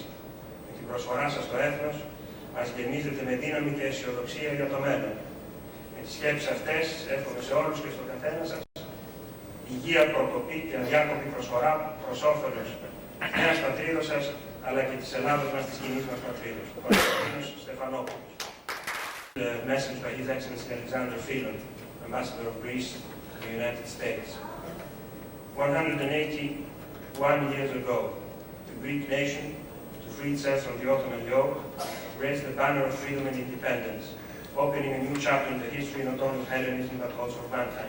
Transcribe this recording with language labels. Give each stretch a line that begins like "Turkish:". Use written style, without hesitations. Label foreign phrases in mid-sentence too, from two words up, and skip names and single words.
Greek: Με την προσφορά σας στο έθνος μας γεμίζετε με δύναμη και αισιοδοξία για το μέλλον. Με τις σκέψεις αυτές εύχομαι σε όλους και στον καθένα σας υγεία, προκοπή και αδιάκοπη προσφορά προς όφελος νέας πατρίδος σας, αλλά και της Ελλάδος μας, της κοινής μας πατρίδος. Ο Κωνσταντίνος Στεφανόπουλος.
English: The message by His Excellency Alexander Filon, Ambassador of Greece to the United States. 181 years ago, the Greek nation, to free itself from the Ottoman yoke, raised the banner of freedom and independence, opening a new chapter in the history not only of Hellenism but also of mankind.